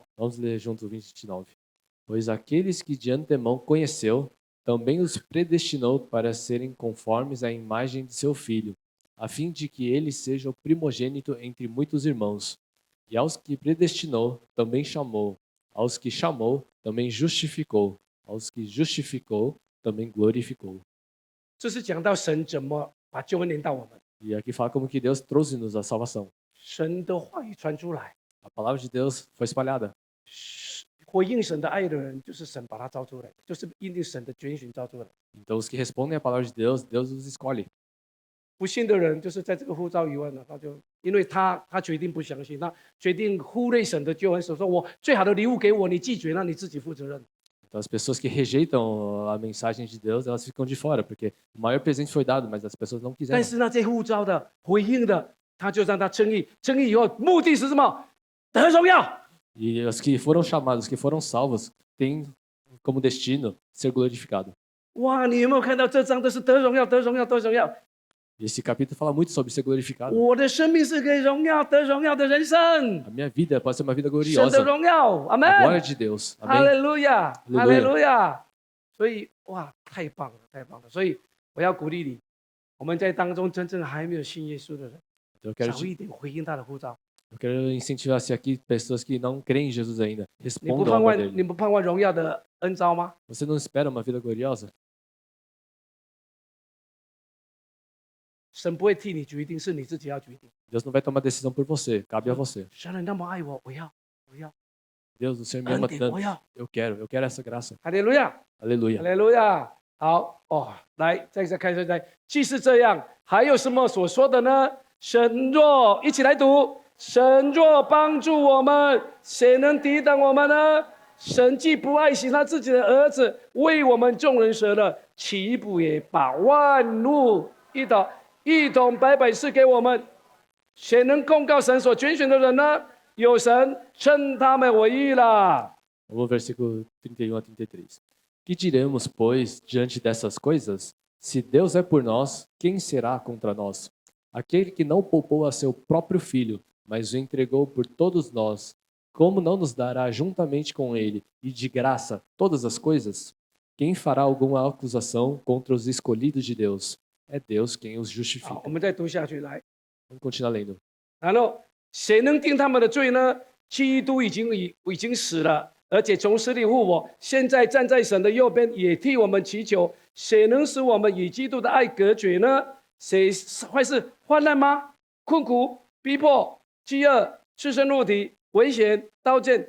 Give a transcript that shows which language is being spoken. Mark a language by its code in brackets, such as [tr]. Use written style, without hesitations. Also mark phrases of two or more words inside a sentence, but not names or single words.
[pt] Vamos ler junto o 29. Pois aqueles que de antemão conheceu, também os predestinou para serem conformes à imagem de seu filho, a fim de que ele seja o primogênito entre muitos irmãos. E aos que predestinou, também chamou. Aos que chamou, também justificou. Aos que justificou, também glorificou. [zh] 这是讲到神怎么把救恩临到我们， [pt] E aqui fala como que Deus trouxe-nos a salvação. [zh] 神的话语传出来， [pt] A palavra de Deus foi espalhada. [zh] 回应神的爱的人，就是神把他招出来，就是因应神的拣选招出来。 [pt] Então, os que respondem à palavra de Deus, Deus os escolhe. [zh] 不信的人，就是在这个呼召以外呢，他就因为他决定不相信，他决定忽略神的救恩，说我最好的礼物给我，你拒绝，那你自己负责任。 [pt] Então, as pessoas que rejeitam a mensagem de Deus, elas ficam de fora, porque o maior presente foi dado, mas as pessoas não [zh] 但 [pt] quiseram. [zh] 是那些呼召的、回应的，他就让他称义，称义以后，目的是什么？得荣耀。 [pt] E os que foram chamados, os que foram salvos, têm como destino ser glorificado. [zh] 哇，你有没有看到这章都是得荣耀、得荣耀、得荣耀？ [pt] E esse capítulo fala muito sobre ser glorificado. [zh] 我的生命是给荣耀、得荣耀的人生， [pt] A minha vida pode ser uma vida [zh] 神的 [pt] gloriosa. [zh] 荣耀，阿 [pt] A glória [zh] 门。 [pt] de Deus. [zh] 哈 [pt] Amém? [zh] 利路亚，哈 [pt] Aleluia [zh] 利路亚。所以哇，太棒了，太棒了！所以我要鼓励你，我们在当中真正还没有信耶稣的人， [pt] Eu quero, [zh] 早一点回应他的呼召。 [pt] eu quero incentivar-se aqui pessoas que não creem em Jesus ainda. [zh] 你不 [pt] Respondam [zh] 盼 [pt] ao [zh] 望 [pt] amor [zh] 你 [pt] dele. [zh] 不盼望荣耀的恩召吗？ [pt] Você não espera uma vida gloriosa? [zh] 神不会替你决定，是你自己要决定。 [pt] Deus não vai tomar decisão por você, cabe a você. [zh] 神你那么爱我，我要 [pt] Deus, o Senhor me [zh] 恩 [pt] ama [zh] 典， [pt] tanto. [zh] 我要。 [pt] Eu quero essa graça. [zh] 哈利路亚，哈 [pt] Aleluia. [zh] 利路亚。好哦，来，再看一下，既是这样，还有什么所说的呢？神若一起来读，神若帮助我们，谁能抵挡我们呢？神既不爱惜他自己的儿子，为我们众人舍了，岂不也把万物一同白白赐给我们？谁能控告神所拣选的人呢？有神称他们为义了。 [pt] Vamos ao versículo 31 a 33. Que diremos, pois, diante dessas coisas? Se Deus é por nós, quem será contra nós? Aquele que não poupou a seu próprio filho, mas o entregou por todos nós, como não nos dará juntamente com ele e de graça todas as coisas? Quem fará alguma acusação contra os escolhidos de Deus? É Deus quem os [zh] 好， [pt] justifica. [zh] 我们再读下去来。 [pt] Vamos continuar lendo. [zh] 然后谁能定他们的罪呢？基督已经死了，而且从死里复活，现在站在神的右边，也替我们祈求。谁能使我们与基督的爱隔绝呢？谁会是患难吗？困苦、逼迫、饥饿、赤身肉体、危险、刀剑。